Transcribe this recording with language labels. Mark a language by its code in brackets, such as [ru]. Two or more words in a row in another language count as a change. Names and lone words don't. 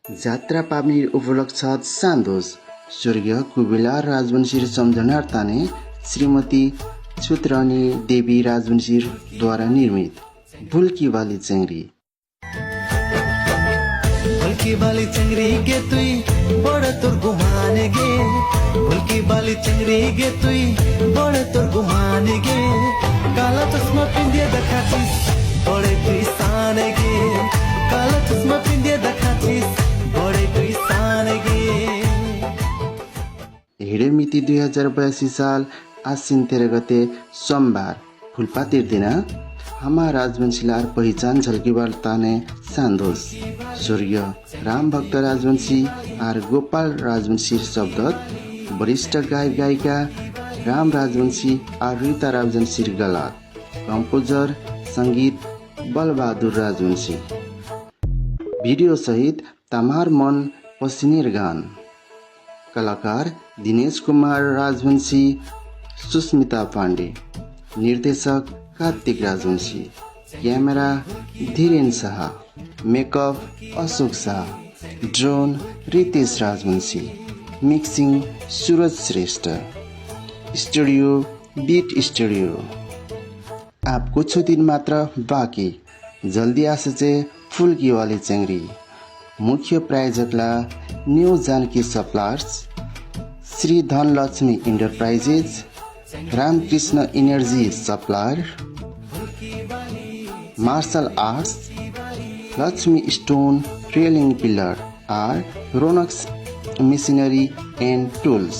[rjs] जात्रा पाबनिर उपलक्षात सान्दोस स्वर्गीय कुबेलार राजवंशी सम्झनार्थाने श्रीमती छुतरानी देवी राजवंशी द्वारा निर्मित भुल्की बाली चेंगरी। भुल्की बाली चेंगरी गे तुई बड़े तोर घुमाने गे, भुल्की बाली चेंगरी गे तुई बड़े तोर घुमाने गे, काला चश्मा पिंदिया दखाचिस बड़े तुई साने गे, काला चश्मा पिंदिया दखाचिस बड़े तुई साने गे। हिडे मिति 2082 साल आश्विन 13 गते सोमबार फुलपातिर दिन हामा राजवंशीलार पहिचान झल्कीबार ताने सान्दोस स्वर्गीय राम भक्त राजवंशी आर गोपाल राजवंशी शब्दत वरिष्ठ गायक गायिका राम राजवंशी आर रीता राजवंशी गलात कम्पोजर संगीत बलबहादुर राजवंशी भिडियो सहित तमार मन पसिनेर गान कलाकार दिनेश कुमार राजवंशी सुस्मिता पाण्डे निर्देशक कार्तिक राजवंशी क्यामेरा धीरेन शाह मेकअप अशोक शाह ड्रोन रितेश राजवंशी मिक्सिंग सूरज श्रेष्ठ स्टूडियो बीट स्टूडियो। आप कुछ दिन मात्र बाँकी जल्दी आसे फुल्की वाली चेंगरी। मुख्य प्रायोजकला न्यू जानकी सप्लायर्स श्री धनलक्ष्मी इंटरप्राइजेज रामकृष्ण एनर्जी सप्लायर मार्शल आर्ट्स लक्ष्मी स्टोन रेलिंग पिलर आर रोनक्स मिशनरी एंड टूल्स।